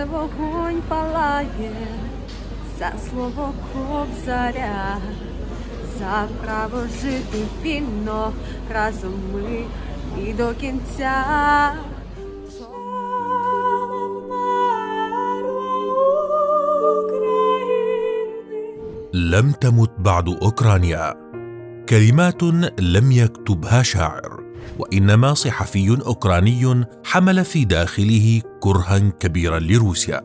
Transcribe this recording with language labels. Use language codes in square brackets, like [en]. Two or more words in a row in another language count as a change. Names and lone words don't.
[uk] вогонь палає, за слово Кобзаря, за право жити вільно, разом ми і до кінця. [ar] لم تمت بعد أوكرانيا. كلمات لم يكتبها شاعر، وإنما صحفي أوكراني حمل في داخله كرها كبيرا لروسيا.